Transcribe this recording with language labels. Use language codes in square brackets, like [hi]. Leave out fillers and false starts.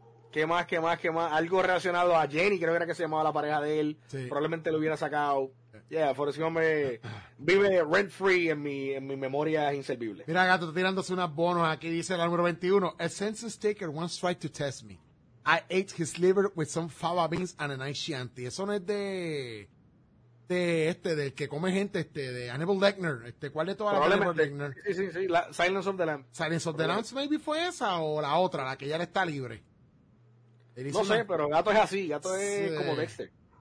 [es] ¿Qué más? Algo relacionado a Jenny, creo que era que se llamaba la pareja de él. Sí. Probablemente lo hubiera sacado. Yeah, por eso me vive rent free en mi memoria inservible. Mira, Gato, tirándose unas bonos aquí, dice la número 21. [en] A census taker once tried to test me. I ate his liver with some fava beans and a nice Chianti. [es] Eso no es del que come gente, de Hannibal Lecter. ¿Cuál de todas las de Hannibal Lecter? Sí, Silence of the Lambs. Silence of the Lambs, maybe fue esa o la otra, la que ya le está libre. No sé, pero Gato es así, Gato es como Dexter.